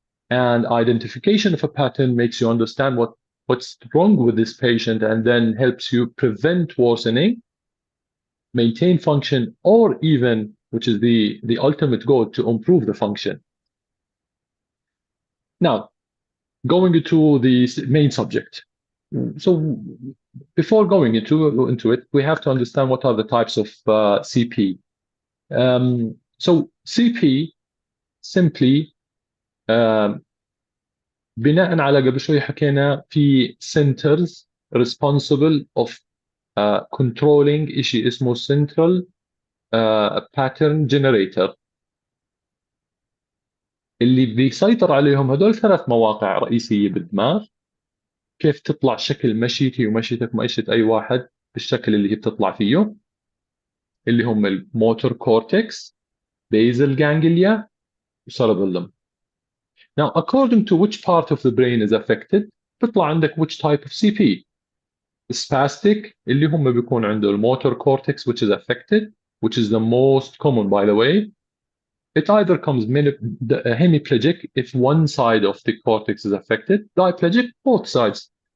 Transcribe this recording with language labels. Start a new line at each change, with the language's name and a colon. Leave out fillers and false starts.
English: And identification of a pattern makes you understand what's wrong with this patient and then helps you prevent worsening, maintain function, or even, which is the ultimate goal, to improve the function. Now, going into the main subject. So before going into it, we have to understand what are the types of CP. So CP simply
Arabic: بناء على قبل شوي حكينا في
English: centers responsible of controlling
Arabic: شيء اسمه central pattern generator اللي بيسيطر عليهم هدول 3 مواقع رئيسية بالدماغ. كيف تطلع شكل مشيتي ومشيتك ومشية أي واحد بالشكل اللي هي بتطلع فيه، اللي هم الموتور كورتكس، basal ganglia, cerebellum.
English: Now, according to which part of the brain is affected,
Arabic: بيطلع عندك
English: which type of CP. Spastic
Arabic: اللي هم بيكون عنده الموتور
English: cortex which is affected, which is the most common by the way. It either comes hemiplegic if one side of the cortex is affected, diplegic both sides.